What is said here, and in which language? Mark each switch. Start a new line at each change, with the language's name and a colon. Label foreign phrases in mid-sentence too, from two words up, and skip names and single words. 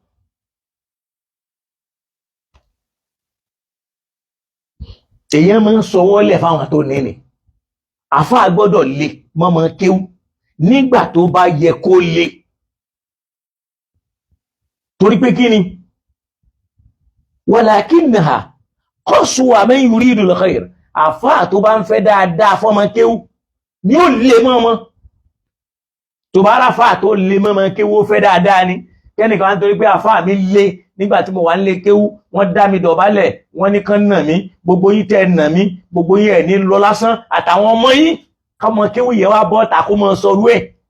Yoruba: èèyàn máa ń sọwọ́ lẹ̀ fáwọn tó ní ni àfáà gbọ́dọ̀ le mọ́mọ́ kéwú nígbà tó bá yẹ kó le torí pé kí ni
Arabic: ولكنها قسوة من يريد الخير
Yoruba: àfáà tó bá ń fẹ́ dáadáa fọ́mọ kéwú ni ó lè mọ́mọ́ tó bá ráfáà tó lè mọ́mọ́ kéwú ó fẹ́ dáadáa ni kẹ́nìkan wá ń torí pé àfáà mi lé nígbà tí mo wà nílé kéwú wọ́n dá mi dọ̀bálẹ̀ wọ́n ní kán nà mí gbogbo yín tẹ́ nà mí gbogbo yín ẹ̀ ní lọ lásán àtàwọn ọmọ yín kọ́mọ kéwú yẹn wá bọ́ tàkó mọ́ sọrú ẹ̀